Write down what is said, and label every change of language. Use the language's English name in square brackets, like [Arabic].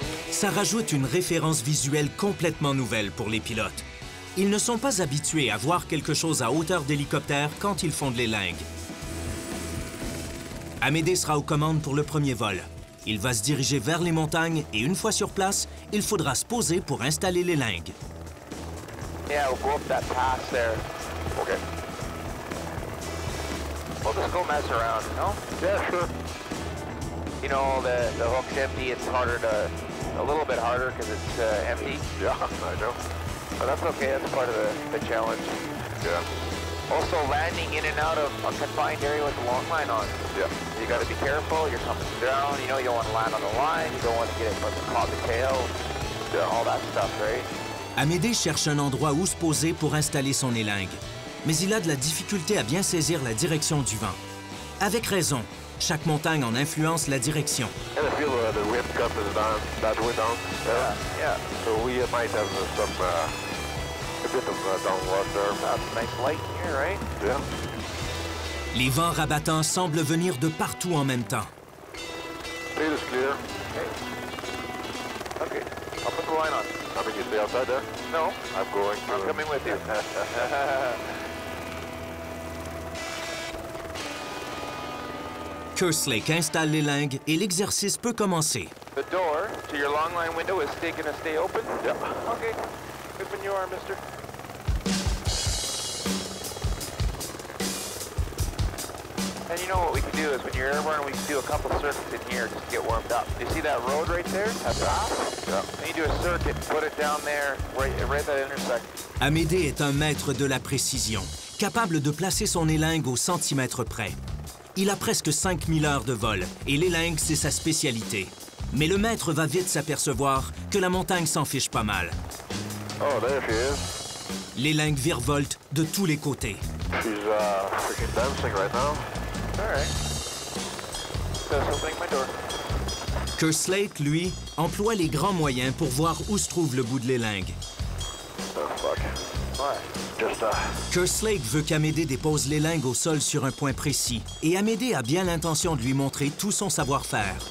[French] Ça rajoute une référence visuelle complètement nouvelle pour les pilotes. Ils ne sont pas habitués à voir quelque chose à hauteur d'hélicoptère quand ils font de l'élingue. Amédée sera aux commandes pour le premier vol. Il va se diriger vers les montagnes et une fois sur place, il faudra se poser pour installer l'élingue. [English] Yeah, we'll go up that pass there. Okay. We'll just go mess around, you know? Yeah, sure. You know, the hook's empty, it's harder to... a little bit harder because it's empty. Yeah, I know. But that's okay, that's part of the challenge. Yeah. Also, landing in and out of a confined area with a long line on. Yeah. You got to be careful. You're coming down. You know, you don't want to land on the line. You don't want to get caught the tail. Yeah. All that stuff, right? [French] Amédée cherche un endroit où se poser pour installer son élingue. Mais il a de la difficulté à bien saisir la direction du vent. Avec raison, chaque montagne en influence la direction. [English] And I feel the wind comes down, that way down. Yeah. So we might have some... a bit of downward there. That's nice light here, right? Yeah. [French] Les vents rabattants semblent venir de partout en même temps. [English] Field is clear. Okay. I'll put the line on. I mean, you stay outside there? No. I'm going to... I'm coming with you. [French] Kerslake installe l'élingue et l'exercice peut commencer. [English] The door to your long line window is going to stay open? Yeah. Okay. Good when you are, mister. And you know what we can do is when you're airborne, we can do a couple circuits in here just to get warmed up. You see that road right there? That path? Yeah. And you do a circuit, put it down there, right at that intersection. [French] Amédée est un maître de la précision, capable de placer son élingue au centimètre près. Il a presque 5000 heures de vol et l'élingue, c'est sa spécialité. Mais le maître va vite s'apercevoir que la montagne s'en fiche pas mal. [English] Oh, there she is. [French] L'élingue virevolte de tous les côtés. [English] She's freaking dancing right now. All right. So opening my door. [French] Kerslake, lui, emploie les grands moyens pour voir où se trouve le bout de l'élingue. [English] Oh, fuck. What? Just, [French] Kerslake veut qu'Amédée dépose l'élingue au sol sur un point précis, et Amédée a bien l'intention de lui montrer tout son savoir-faire.